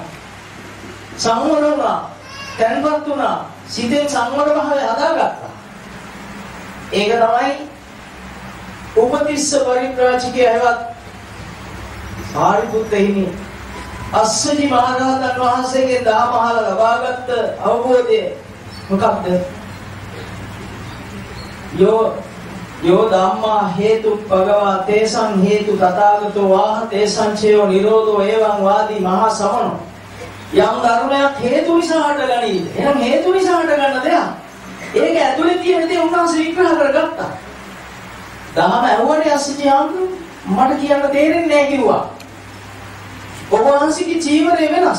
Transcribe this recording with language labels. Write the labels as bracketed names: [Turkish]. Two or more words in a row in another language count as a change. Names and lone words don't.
[Sinhala] සංවර වුණා, තැන්පත් වුණා, සිතේ සංවර භාවය හදාගත්තා. ඒක තමයි උපතිස්ස පරිබ්‍රාජිකේ හැවත් සාරිපුත්ත හිමි අස්සජි මහරහතන් වහන්සේගේ දහම අහලා ලබාගත් අවබෝධය මොකක්ද? [Pali] යෝ ධම්මා හේතු භගවා තේසං හේතු තථාගතෝ වාහ තේසං චේව නිරෝධෝ එවං වාදී මහා සමනෝ. [Sinhala] යම් ධර්මයක් හේතු නිසා හටගනීද? එහෙනම් හේතු නිසා හටගන්න දෙයක්. ඒක ඇතුලේ තියෙන දේ උන්වහන්සේ විග්‍රහ කරගත්තා. දහම ඇහුවනේ අස්සජි හාමුදුරුවෝ මට කියන්න තේරෙන්නේ නැහැ කිව්වා. ඔබ වහන්සේගේ ජීවනය වෙනස්.